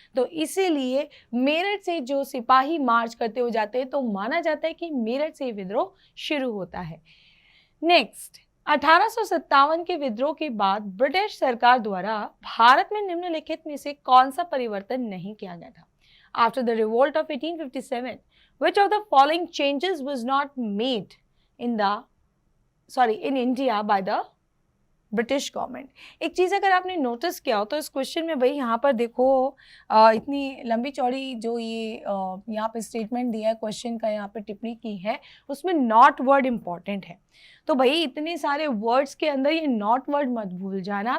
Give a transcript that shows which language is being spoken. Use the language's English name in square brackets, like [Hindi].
[Hindi] तो इसीलिए मेरठ से जो सिपाही मार्च करते हुए जाते हैं, तो माना जाता है कि मेरठ से विद्रोह शुरू होता है। नेक्स्ट, 1857 के विद्रोह के बाद ब्रिटिश सरकार द्वारा भारत में निम्नलिखित में से कौन सा परिवर्तन नहीं किया गया था? [English] After the revolt of 1857, which of the following changes was not made in India by the British government? [Hindi] एक चीज़ अगर आपने नोटिस किया हो तो इस क्वेश्चन में भाई यहाँ पर देखो, इतनी लंबी चौड़ी जो ये यहाँ पे स्टेटमेंट दिया है, क्वेश्चन का यहाँ पे टिप्पणी की है, उसमें नॉट वर्ड इंपॉर्टेंट है। तो भाई इतने सारे वर्ड्स के अंदर ये नॉट वर्ड मत भूल जाना।